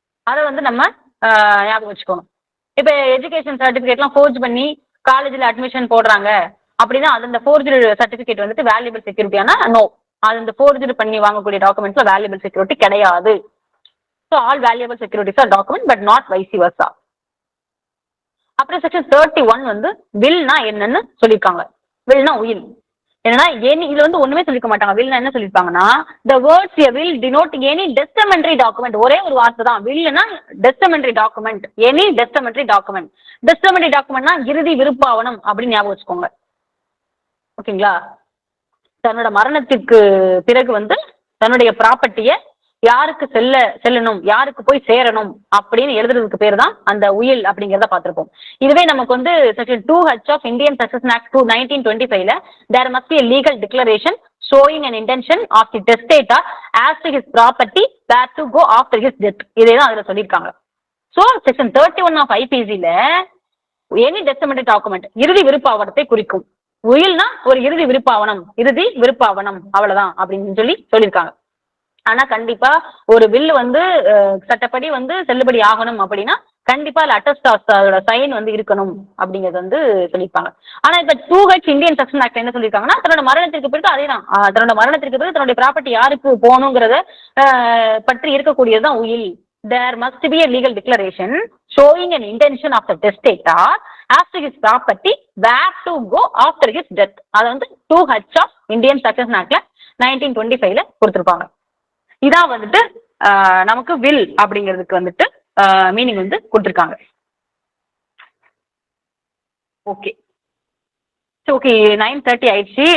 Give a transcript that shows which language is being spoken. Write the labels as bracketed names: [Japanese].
[Tamil] அதை வந்து நம்ம ஞாபகம் வச்சுக்கணும். இப்ப எஜுகேஷன் சர்டிபிகேட்லாம் ஃபோர்ஜ் பண்ணி காலேஜ்ல அட்மிஷன் போடுறாங்க அப்படின்னா அது இந்த ஃபோர்ஜரி சர்டிபிகேட் வந்துட்டு வேல்யூபிள் செக்யூரிட்டியானா நோ, அது இந்த ஃபோர்ஜரி பண்ணி வாங்கக்கூடிய டாக்குமெண்ட்ஸ்ல வேல்யூபிள் செக்யூரிட்டி கிடையாது. [English] So all valuable securities are document but not vice versa. [Tamil] அப்புறம் செக்ஷன் 31 வந்து வில்னா என்னன்னு சொல்லியிருக்காங்க. வில்னா உயில். ஏன்னா இதுல வந்து ஒண்ணுமே சொல்லிக்க மாட்டாங்க. வில் என்ன சொல்லிருப்பாங்கன்னா, [English] the words a will denote any testamentary document. [Tamil] ஒரே ஒரு வார்த்தை தான். வில்னா testamentary document, any testamentary document. testamentary documentனா இறுதி விருப்பாவனம் அப்படின்னு ஞாபகம் வச்சுக்கோங்க. ஓகேங்களா? தன்னோட மரணத்திற்கு பிறகு வந்து தன்னுடைய ப்ராப்பர்ட்டிய யாருக்கு செல்லணும், யாருக்கு போய் சேரணும் அப்படின்னு எழுதுறதுக்கு பேர் தான் அந்த உயில் அப்படிங்கிறத பார்த்திருப்போம். இதுவே நமக்கு வந்து [English] Section 2H of Indian succession act 1925ல there must be a legal declaration showing an intention of the testator as to his property where to go after his death. [Tamil] இதேதான் அதுல சொல்லியிருக்காங்க. So section 31 of ஐபிசில any டெஸ்டமெண்டரி document இறுதி விருப்பாவனத்தை குறிக்கும். உயில்னா ஒரு இறுதி விருப்பாவனம், இறுதி விருப்பாவனம் அவ்வளவுதான் அப்படின்னு சொல்லியிருக்காங்க. ஆனா கண்டிப்பா ஒரு வில் வந்து சட்டப்படி வந்து செல்லுபடி ஆகணும் அப்படின்னா கண்டிப்பா அதோட சைன் வந்து இருக்கணும் அப்படிங்கறது வந்து சொல்லியிருப்பாங்க. ஆனா இப்ப 2H இந்தியன் சக்சஷன் ஆக்ட் என்ன சொல்லியிருக்காங்கன்னா, தன்னோட மரணத்திற்கு பிறகு அதேதான், தன்னோட மரணத்திற்கு பிறகு தன்னுடைய ப்ராப்பர்ட்டி யாருக்கு போகணுங்கிறத பற்றி இருக்கக்கூடியதுதான் உயில். [English] There must be a legal declaration showing an intention of the testator as to his property where to go after his death. [Tamil] அது வந்து 2H ஆஃப் இந்தியன் சக்சஷன் ஆக்ட்ல 1925ல கொடுத்திருப்பாங்க. இதான் வந்துட்டு நமக்கு வில் அப்படிங்கிறதுக்கு வந்துட்டு மீனிங் வந்து கொடுத்துருக்காங்க. ஓகே ஓகே 9:30 ஆயிடுச்சு.